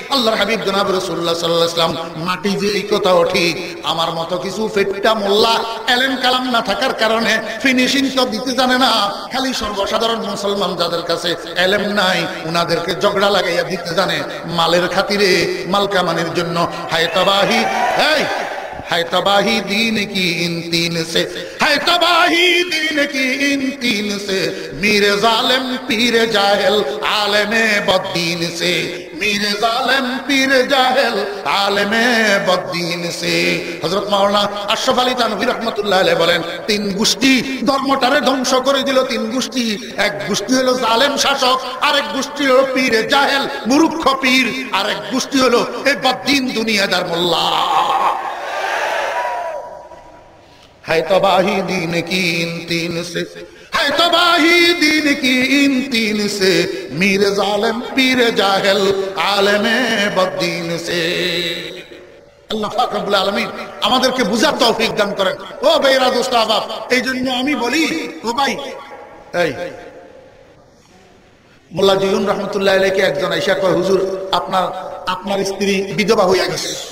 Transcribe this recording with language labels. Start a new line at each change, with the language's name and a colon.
Bangla: আল্লাহর হাবিব জনাবে রাসূলুল্লাহ সাল্লাল্লাহু আলাইহি ওয়াসাল্লাম মাটি যে, এই কথাও ঠিক। আমার মতো কিছু ফেটটা মোল্লা এলেম কালাম না থাকার কারণে ফিনিশিং তো দিতে জানে না। খালি সর্বসাধারণ মুসলমান যাদের কাছে এলেম নাই, উনাদেরকে ঝগড়া লাগাইয়া দিতে জানে, মালের খাতিরে, মাল কামানির জন্য।
Hindi: হায় তবাহি, है तबाही दीन की इन तीन से, है तबाही दीन की इन तीन से, मीर जालिम पीर जाहिल आलमे बद्दीन से, मीर जालिम पीर जाहिल आलमे बद्दीन से।
Bangla: हजरत মাওলানা আশরাফ আলী থানভী রাহমাতুল্লাহ আলাইহি বলেন, তিন গোষ্ঠী ধর্মটারে ধ্বংস করে দিল। তিন গোষ্ঠী, এক গোষ্ঠী হলো জালেম শাসক, আরেক গোষ্ঠী হলো পীরে জাহেল মূর্খ পীর, আরেক গোষ্ঠী হলো এই বদ্দীন দুনিয়াদার মোল্লা।
Hindi: है तबाही दीन की इन तीन से, है तबाही दीन की इन तीन से, मीर जालिम पीर जाहिल आलिमे बद्दीन से।
Bangla: আল্লাহ পাক রব্বুল আলামিন আমাদেরকে বুঝার তৌফিক দান করেন। ও ভাইরা দোস্ত আহবাব, এই জন্য আমি বলি, ও ভাই, এই মোল্লা জিউন রহমতুল্লাহ আলাইহি একজন আয়েশা কয়, হুজুর আপনার স্ত্রী বিধবা হইয়া গেছে।